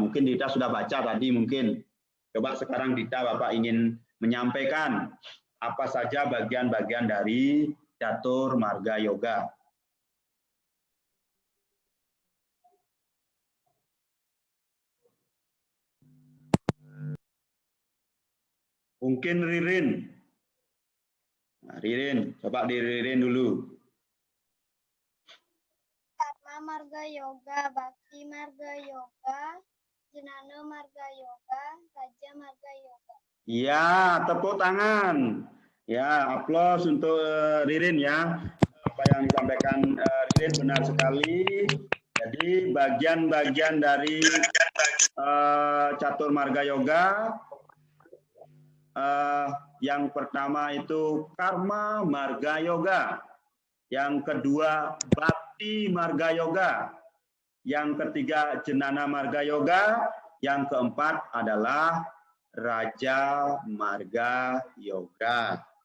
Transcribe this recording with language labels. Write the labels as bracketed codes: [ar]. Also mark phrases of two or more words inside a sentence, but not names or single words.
[id] Mungkin Dita sudah baca tadi mungkin. Coba sekarang Dita Bapak ingin menyampaikan apa saja bagian-bagian dari catur marga yoga. Mungkin Ririn. Nah, Ririn, coba di Ririn dulu. Karma marga yoga, bakti marga yoga, jenana marga yoga, raja marga yoga. Iya, tepuk tangan. Ya, aplaus untuk Ririn ya. Apa yang disampaikan Ririn benar sekali. Jadi bagian-bagian dari catur marga yoga yang pertama itu karma marga yoga, yang kedua bakti marga yoga, yang ketiga jenana marga yoga, yang keempat adalah raja marga yoga.